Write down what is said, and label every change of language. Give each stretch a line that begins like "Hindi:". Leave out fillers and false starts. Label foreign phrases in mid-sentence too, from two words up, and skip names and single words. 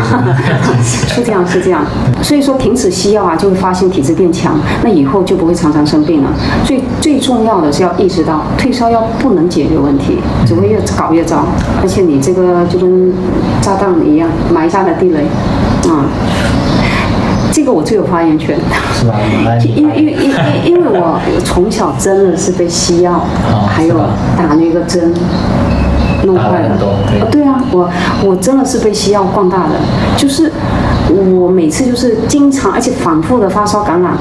Chinese: 是這樣，所以說停止西藥啊，就會發現體質變強，那以後就不會常常生病了。所以最重要的是要意識到，退燒藥不能解決問題，只會越搞越糟，而且你這個就跟炸彈一樣，埋下了地雷。這個我最有發言權，是吧？因為我從小真的是被西藥，還有打那個針弄壞了。對啊，我真的是被西藥慣大的，就是我每次就是經常而且反覆的發燒感染。